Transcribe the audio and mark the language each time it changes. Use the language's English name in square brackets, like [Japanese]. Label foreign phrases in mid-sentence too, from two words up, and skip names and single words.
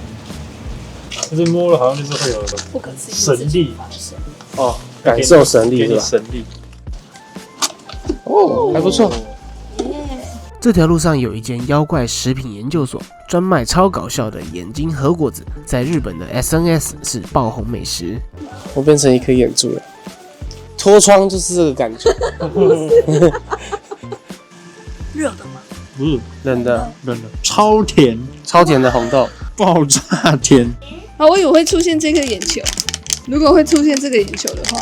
[Chinese] 就是摸了好像就是會有不可思議神力感受神力是吧？神力還不錯。這條路上有一間妖怪食品研究所，專賣超搞笑的眼睛和果子，在日本的 SNS 是爆紅美食。我變成一顆眼珠了，脫窗就是這個感覺。熱的嗎？不是冷的，超甜的紅豆，爆炸甜。我以為會出現這個眼球，如果會出現這個眼球的話，